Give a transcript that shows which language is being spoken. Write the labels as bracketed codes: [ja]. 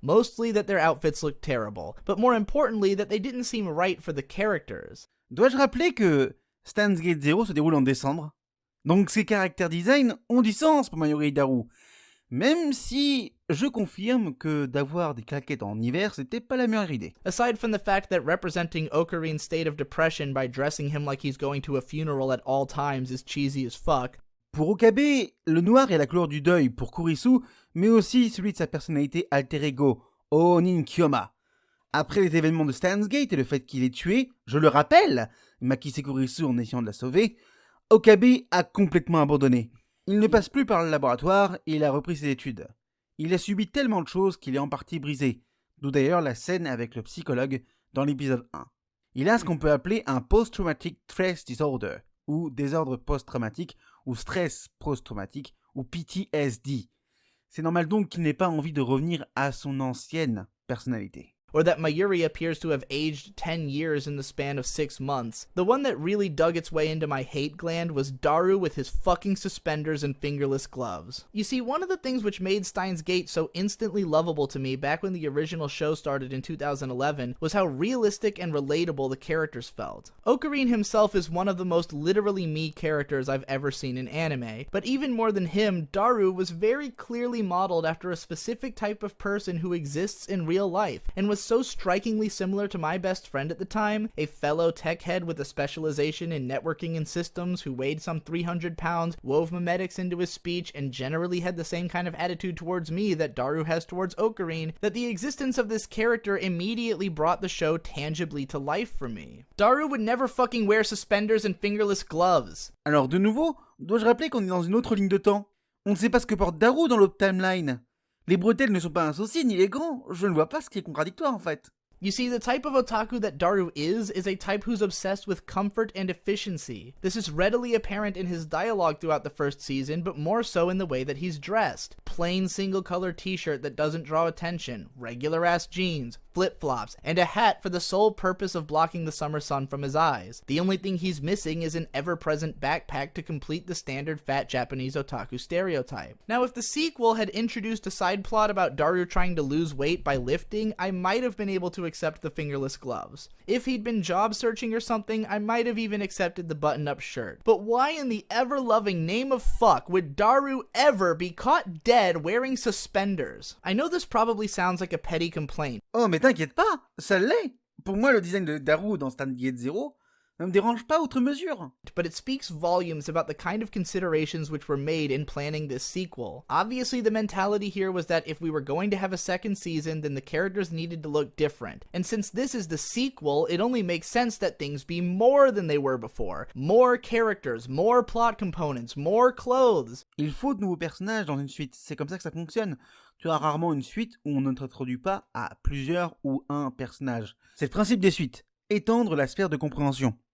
[en] Mostly that their outfits looked terrible, but more importantly that they didn't seem right for the characters. [fr] Dois-je rappeler que Steins Gate Zero se déroule en décembre? Donc ces caractères design ont du sens pour Mayuri et Daru. Même si je confirme que d'avoir des claquettes en hiver, c'était pas la meilleure idée. [en] Aside from the fact that representing Okarin's state of depression by dressing him like he's going to a funeral at all times is cheesy as fuck. [fr] Pour Okabe, le noir est la couleur du deuil pour Kurisu, mais aussi celui de sa personnalité alter ego, Onin Kyoma. Après les événements de Steins Gate et le fait qu'il ait tué, je le rappelle, Makise Kurisu en essayant de la sauver, Okabe a complètement abandonné. Il ne passe plus par le laboratoire et il a repris ses études. Il a subi tellement de choses qu'il est en partie brisé, d'où d'ailleurs la scène avec le psychologue dans l'épisode 1. Il a ce qu'on peut appeler un [en] post-traumatic stress disorder, [fr] ou désordre post-traumatique, ou stress post-traumatique, ou PTSD. C'est normal donc qu'il n'ait pas envie de revenir à son ancienne personnalité. [en] Or that Mayuri appears to have aged 10 years in the span of 6 months. The one that really dug its way into my hate gland was Daru with his fucking suspenders and fingerless gloves. You see, one of the things which made Steins Gate so instantly lovable to me back when the original show started in 2011 was how realistic and relatable the characters felt. Okarin himself is one of the most literally me characters I've ever seen in anime, but even more than him, Daru was very clearly modeled after a specific type of person who exists in real life, and was so strikingly similar to my best friend at the time, a fellow tech head with a specialization in networking and systems who weighed some 300 pounds, wove memetics into his speech, and generally had the same kind of attitude towards me that Daru has towards Okarin, that the existence of this character immediately brought the show tangibly to life for me. Daru would never fucking wear suspenders and fingerless gloves. [fr] Alors de nouveau, dois-je rappeler qu'on est dans une autre ligne de temps? On ne sait pas ce que porte Daru dans l'autre timeline. Les bretelles ne sont pas un souci ni les gants, je ne vois pas ce qui est contradictoire en fait. [en] You see, the type of otaku that Daru is a type who's obsessed with comfort and efficiency. This is readily apparent in his dialogue throughout the first season, but more so in the way that he's dressed. Plain single-color t-shirt that doesn't draw attention, regular-ass jeans, flip-flops, and a hat for the sole purpose of blocking the summer sun from his eyes. The only thing he's missing is an ever-present backpack to complete the standard fat Japanese otaku stereotype. Now, if the sequel had introduced a side plot about Daru trying to lose weight by lifting, I might have been able to accept the fingerless gloves. If he'd been job searching or something, I might have even accepted the button-up shirt. But why in the ever-loving name of fuck would Daru ever be caught dead wearing suspenders? I know this probably sounds like a petty complaint. [fr] Oh mais t'inquiète pas, ça l'est. Pour moi le design de Daru dans Steins Gate Zero ne me dérange pas outre mesure. [en] But it speaks volumes about the kind of considerations which were made in planning this sequel. Obviously, the mentality here was that if we were going to have a second season, then the characters needed to look different. And since this is the sequel, it only makes sense that things be more than they were before. More characters, more plot components, more clothes. [fr] Il faut de nouveaux personnages dans une suite, c'est comme ça que ça fonctionne. Tu as rarement une suite où on ne t'introduit pas à plusieurs ou un personnage. C'est le principe des suites. étendre la sphère de compréhension.